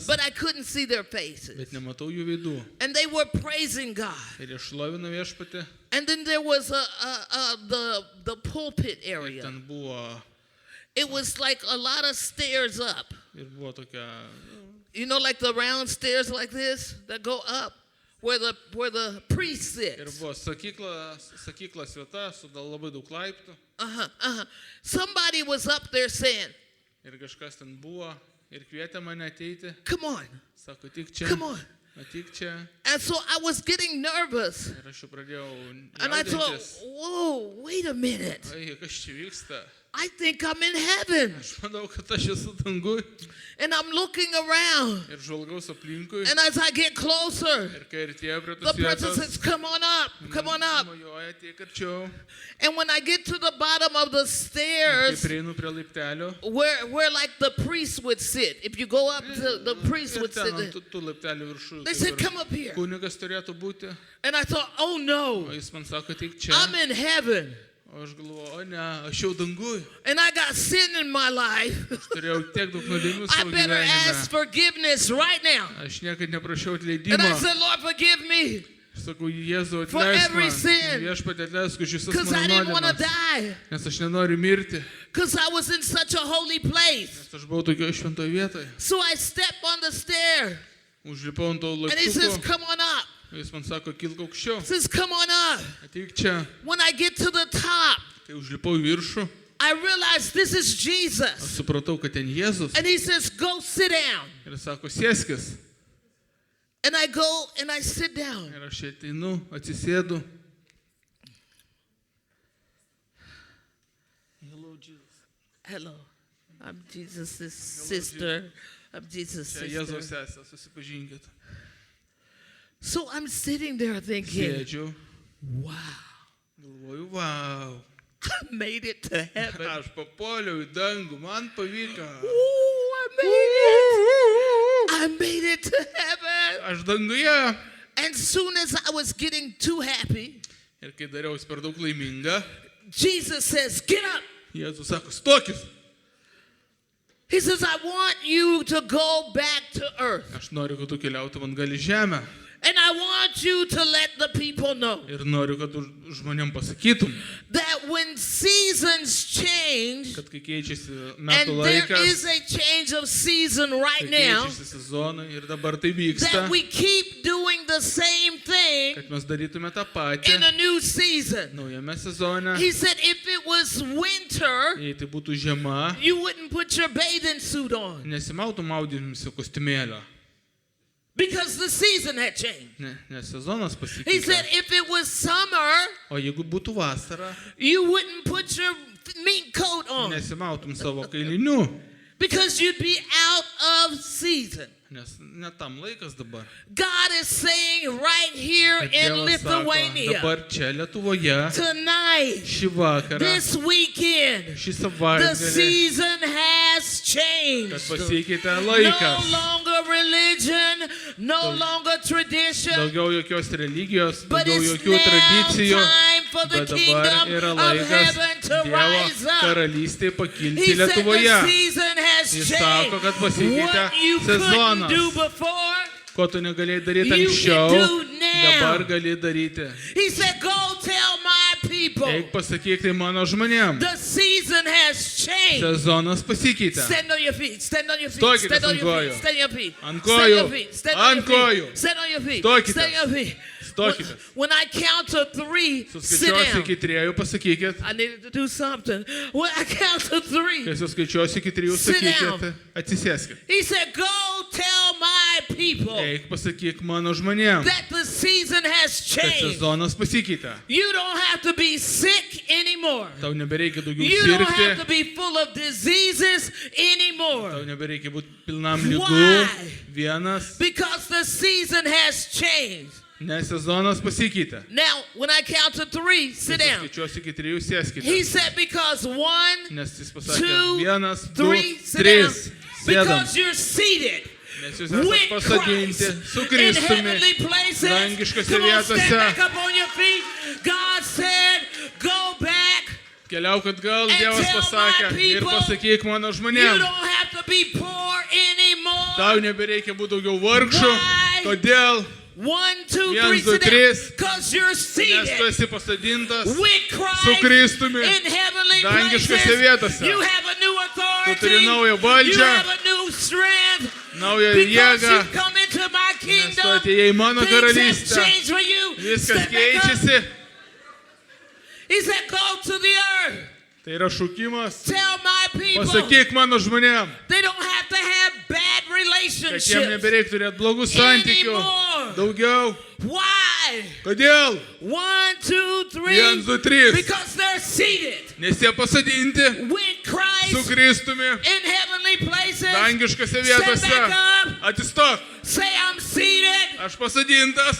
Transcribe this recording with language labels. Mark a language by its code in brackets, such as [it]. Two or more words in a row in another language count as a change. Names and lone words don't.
[en] but I couldn't see their bet faces. [lt] nematau jų veidų. [en] And they were praising God. [lt] Ir aš šlovinu viešpatį. [en] And then there was the pulpit area. [lt] Ten buvo, [en] It was like a lot of stairs up. [lt] ir buvo tokia, [en] You know, like the round stairs like this that go up where the priest [lt] ir [en] sits. [lt] buvo sakyklos vieta su labai daug laiptų. [en] Somebody was up there saying, [lt] Ir kažkas ten buvo ir kvietė mane ateiti. [en] Come on. [lt] Sako, tik čia. [en] Come on. [lt] Ateik čia. [en] And so I was getting nervous. [lt] Ir aš jau pradėjau [en] And I thought, [lt] jaudintis. [en] whoa, wait a minute. [lt] Ai, kas čia vyksta? [en] I think I'm in heaven. [lt] Aš manau, kad aš esu dangui. [en] And I'm looking around. [lt] Ir žvalgaus aplinkui. [en] And as I get closer, [lt] Ir kai artėja prie [en] the [lt] tos [en] person [lt] vietos. [en] says, come on up, come on up. [lt] Mojuoja, ateik arčiau. [en] And when I get to the bottom of the [lt] Kai [en] stairs, [lt] prieinu prie laiptelio. [en] where like the priest would sit, if you go up to the priest [lt] Ir [en] would [lt] ten [en] sit [lt] ant [en] there. [lt] tų laiptelių viršų. [en] They said, come up here. [lt] Kunigas turėtų būti. [en] And I thought, oh [lt] O [en] no, [lt] jis man sako, ateik čia. [en] I'm in heaven. [lt] O aš galvoju, o ne, aš jau dangui. [en] And I got sin in my life. [lt] Turėjau tiek daug nuodėmių [en] I [lt] savo [en] better ask [lt] gyvenime. [en] forgiveness right now. [lt] Aš niekad neprašiau [en] And [lt] atleidimo. [en] I said, Lord, forgive me. [lt] Aš sakau, Jėzau, [en] For [lt] atleisk [en] every [lt] man. [en] sin. [lt] Viešpatie, atleisk už visas [en] Because I [lt] mano [en] didn't want to [lt] nuodėmes. [en] die. [lt] Nes aš nenoriu mirti. [en] Because I was in such a holy place. [lt] Nes aš buvau tokioje šventoje vietoje. [en] So I stepped on the stair. [lt] Užlipau ant to [en] And he says, [lt] laiptuko. [en] come on up. [lt] Jis man sako, kilk aukščiau. [en] He says, come on up. [lt] Ateik čia. [en] When I get to the top, [lt] Kai užlipau į viršų, [en] I realized this is [lt] aš [en] Jesus. [lt] supratau, kad ten Jėzus. [en] And he says, go sit down. [lt] Ir sako, sėskis. [en] And I go and I sit down. [lt] Ir aš ateinu, atsisėdu. [en] Hello. I'm Jesus' sister. I'm Jesus' [lt] Čia Jėzaus [en] sister. [lt] sesė, susipažinkit. [en] So I'm sitting there thinking, [lt] Sėdžiu. [en] wow, [lt] Galvoju, [en] wow. I made it to heaven. [lt] Aš papuoliau į dangų, man pavyko. [en] Ooh, I made it. I made it to heaven. [lt] Aš danguje. [en] And soon as I was getting too happy, [lt] Ir kai dariausi per daug laiminga, [en] Jesus says, get up. [lt] Jėzus sako, stokis. [en] He says, I want you to go back to earth. [lt] Aš noriu, kad tu keliautum ant gali žemę. [en] And I want you to let the people know [lt] Ir noriu, kad tu žmonėm pasakytum, [en] that when seasons change, [lt] kad kai keičiasi [en] and [lt] metų [en] there [lt] laikas, [en] is a change of season right [lt] kai [en] now, [lt] keičiasi sezonai ir dabar tai vyksta, [en] that we keep doing the same thing [lt] kad mes darytume tą patį [en] in a new season. [lt] naujame sezone. [en] He said if it was winter, [lt] Jei tai būtų žiema, [en] you wouldn't put your bathing suit on [lt] nesimautum maudymisi kostiumėlio, [en] because the season had changed. [lt] nes sezonas [en] He said [lt] pasikeitė. [en] if it was summer, [lt] O jeigu būtų vasara, [en] you wouldn't put your mink coat on [lt] nesimautum savo kailinių, [en] because you'd be out of season. [lt] nes net tam laikas dabar. [en] God is saying right here [lt] Bet [en] in [lt] Dievas sako, [en] Lithuania, [lt] dabar čia Lietuvoje, [en] tonight, [lt] šį vakarą, [en] this weekend, [lt] šį [en] the [lt] savaitgalį, [en] season has [lt] kad [en] changed. [lt] pasikeitė [en] No [lt] laikas. [en] longer religion, no longer tradition, [lt] Daugiau jokios religijos, [en] but [lt] daugiau [en] it's [lt] jokių [en] now [lt] tradicijų. [en] time for the [lt] Bet dabar [en] kingdom [lt] yra [en] of [lt] laikas [en] heaven to [lt] Dievo [en] rise up. [lt] karalystėje pakilti [en] He said the [lt] Lietuvoje. [en] season has [lt] Jis sako, kad [en] changed. [lt] pasikeitė [en] What you couldn't [lt] sezonas. [en] do before, [lt] Ko tu negalėjai daryti [en] You [lt] anksčiau, [en] can do now. [lt] dabar gali daryti. [en] he said, go tell my people, [lt] Eik pasakyk tai mano žmonėm. [en] the season has changed. [lt] Sezonas pasikeitė. [en] Stand on your feet, stand on your feet, [lt] Stokitės [en] stand on [lt] ant [en] your [lt] kojų. [en] feet, stand on your feet, [lt] Ant [en] stand on [lt] kojų. [en] your feet, stand on your [lt] Ant kojų. [en] feet, stand on your feet, [lt] Stokitės. [en] stand on your feet. [lt] Stokitės. [en] When I count to 3, sit [lt] Suskaičiuosi [en] down. [lt] iki 3, pasakykit. [en] I needed to do something. When I count to 3, [lt] Kai suskaičiuosi iki 3, [en] Sit down. [lt] sakykit. Atsisėskit. [en] he said, go tell my people [lt] Eik pasakyk mano žmonėm, [en] that the season has [lt] kad [en] changed. [lt] sezonas pasikeitė. [en] You don't have to be sick anymore. [lt] Tau nebereikia daugiau [en] You don't have to [lt] sirgti. [en] be full of diseases anymore. [lt] Tau nebereikia būti pilnam lygų. [en] Why? [lt] Vienas, [en] Because the season has changed. [lt] nes sezonas pasikeitė. [en] Now, when I count to 3, sit down. [lt] Skaičiuosi iki 3, sėskite. [en] He said, because 1, [lt] Nes jis pasakė, 2, 1, 3, 2, [en] sit down. [lt] 3. Sėdam. [en] Because you're seated [lt] Nes jūs esate [en] with [lt] pasodinti [en] Christ [lt] su [en] in [lt] Kristumi. [en] heavenly places. [lt] dangiškose [en] Come on, stand [lt] vietose. [en] back up on your feet. God said, go back. [lt] Keliauk atgal, [en] And [lt] Dievas [en] tell [lt] pasakė, [en] my [lt] ir [en] people, [lt] pasakyk mano [en] You [lt] žmonėm. [en] don't have to be poor anymore. [lt] Tau nebereikia būti daugiau vargšų. [en] Why? [lt] Kodėl? 1, 2, 3, 1, 2, [en] sit down. 3. Because you're [lt] Nes tu [en] seated [lt] esi pasodintas [en] with [lt] su [en] Christ [lt] Kristumi [en] in heavenly [lt] dangiškose [en] places. [lt] vietose. [en] You have a new [lt] Tu [en] authority. [lt] turi naują [en] You [lt] valdžią, [en] have a new strength. [lt] naują [en] Because [lt] jėgą, [en] you come into my [lt] nes tu [en] kingdom. [lt] atėjai į mano [en] Things have [lt] karalystę. [en] changed for you. [lt] Viskas [en] Step back up. [lt] keičiasi. [en] He said, go to the earth. [lt] Tai yra šūkimas. [en] Tell my people [lt] Pasakyk mano žmonėm, [en] they don't have to have bad [lt] kad jiem [en] relationships [lt] nebereik turėti blogų santykių. [en] anymore. [lt] Daugiau. [en] Why? [lt] Kodėl? 1, 2, 3. 1, 2, 3. [en] Because they're seated [lt] Nes jie pasodinti [en] with [lt] su [en] Christ [lt] Kristumi [en] in heavenly places. [lt] dangiškose [en] Stand [lt] vietose. [en] back up. [lt] Atsistok. [en] Say I'm seated [lt] Aš pasodintas